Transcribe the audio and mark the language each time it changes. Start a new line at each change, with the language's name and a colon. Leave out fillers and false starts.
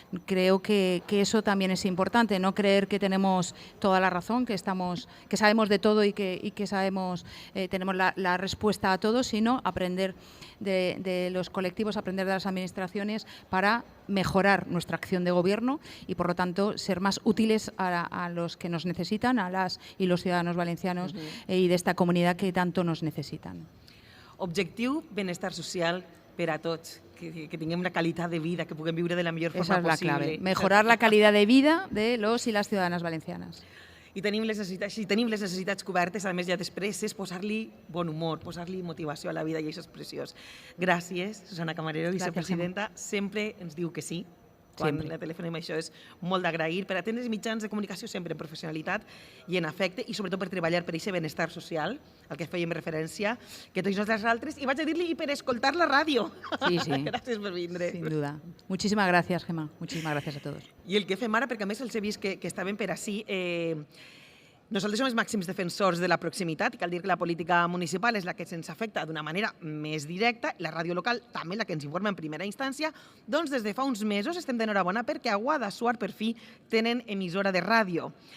Spanish: Creo que eso también es importante, no creer que tenemos toda la razón, que sabemos de todo y que sabemos, tenemos la respuesta a todo, sino aprender de los colectivos, aprender de las administraciones para mejorar nuestra acción de gobierno y, por lo tanto, ser más útiles a los que nos necesitan, a las y los ciudadanos valencianos y de esta comunidad que tanto nos necesitan.
Catalan: Objectiu, benestar social per a tots, que tinguem una qualitat de vida, que puguem viure de la millor forma
Spanish: Esa es la
Catalan: possible.
Spanish: clave, mejorar la calidad de vida de los y las ciudadanas valencianas.
Catalan: I si tenim les necessitats cobertes, a més ja després és posar-li bon humor, posar-li motivació a la vida, i això és preciós. Gràcies, Susana Camarero, vicepresidenta. Sempre ens diu que sí. quan Sempre. la telefonem això és molt d'agrair per atendre els mitjans de comunicació sempre en professionalitat i en afecte i sobretot per treballar per aquest benestar social al que fèiem referència, que tots nosaltres, i vaig a dir-li, i per escoltar la ràdio. Sí, sí. Gràcies per vindre.
Spanish: Sin duda. Muchísimas gracias, Gemma. Muchísimas gracias a todos.
Catalan: I el que fem ara, perquè a més els he vist que estaven per ací, nosaltres som els màxims defensors de la proximitat i cal dir que la política municipal és la que ens afecta d'una manera més directa i la ràdio local també la que ens informa en primera instància. Doncs des de fa uns mesos estem d'enhorabona perquè a Guadassuar per fi tenen emissora de ràdio.